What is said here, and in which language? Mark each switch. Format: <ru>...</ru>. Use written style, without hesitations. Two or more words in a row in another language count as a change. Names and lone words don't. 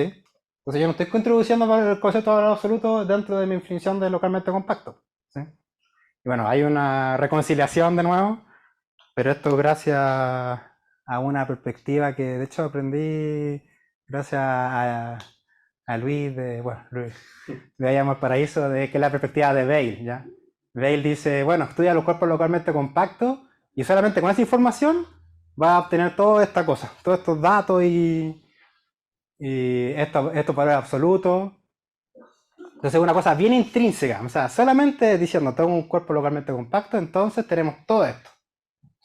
<es>Entonces yo no estoy contribuyendo el concepto de valor absoluto dentro de mi definición de localmente compacto, ¿sí? Y bueno, hay una reconciliación de nuevo, pero esto gracias a una perspectiva que de hecho aprendí gracias a Luis Luis de Allá al Paraíso, que es la perspectiva de Weil, ¿ya? Weil dice, bueno, estudia los cuerpos localmente compactos y solamente con esa información va a obtener toda esta cosa, todos estos datos y estos valores absolutos. Entonces es una cosa bien intrínseca, o sea, solamente diciendo tengo un cuerpo localmente compacto, entonces tenemos todo esto, ¿sí?</es>